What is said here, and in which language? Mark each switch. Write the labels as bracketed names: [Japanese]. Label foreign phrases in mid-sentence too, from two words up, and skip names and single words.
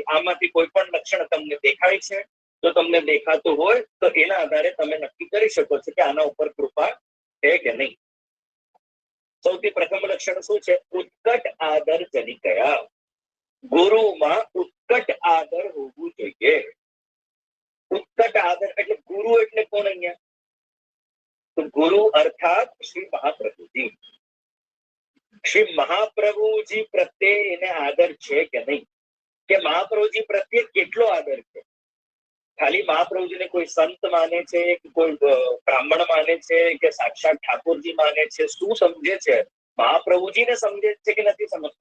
[Gujarati] આમાંથી કોઈ પણ લક્ષણ તમને દેખાય છે, જો તમને દેખાતું હોય તો એના આધારે તમે નક્કી કરી શકો છો કે આના ઉપર કૃપા છે કે નહીં. સૌથી પ્રથમ લક્ષણ શું છે? ઉત્કટ આદર જનિકયા. ગુરુમાં ઉત્કટ આદર હોવું જોઈએ. ઉત્કટ આદર એટલે ગુરુ એટલે કોણ અહીંયા? [Hindi] तो गुरु अर्थात श्री महाप्रभुजी. [Gujarati] श्री महाप्रभुજી પ્રત્યે એને આદર છે કે નહીં, કે મહાપ્રભુજી પ્રત્યે કેટલો આદર છે? ખાલી મહાપ્રભુજીને કોઈ સંત માને છે, કે કોઈ બ્રાહ્મણ માને છે, કે સાક્ષાત ઠાકોરજી માને છે? શું સમજે છે? મહાપ્રભુજીને સમજે છે કે નથી સમજતો?